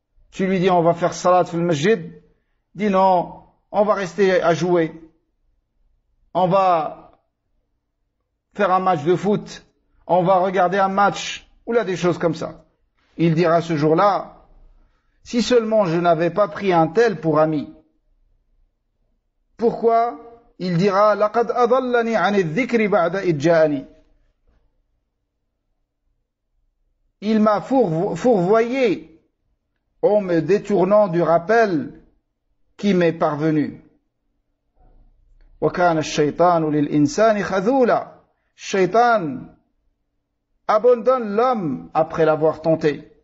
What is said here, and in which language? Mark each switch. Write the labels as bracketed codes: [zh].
[fr] Tu lui dis, on va faire [ar] salat fil masjid. [fr] Dis non, on va rester à jouer. On va faire un match de foot. On va regarder un match. Ou là, des choses comme ça. Il dira ce jour-là, si seulement je n'avais pas pris un tel pour ami. Pourquoi? Il dira, [ar] لَقَدْ أَضَلَّنِي عَنِ الذِّكْرِ بَعْدَ إِذْ جَاءَنِي. [fr] Il m'a fourvoyé en me détournant du rappel qui m'est parvenu. [ar] وَكَانَ الشَّيْطَانُ لِلْإِنسَانِ خَذُولًا. [fr] Shaitan abandonne l'homme après l'avoir tenté.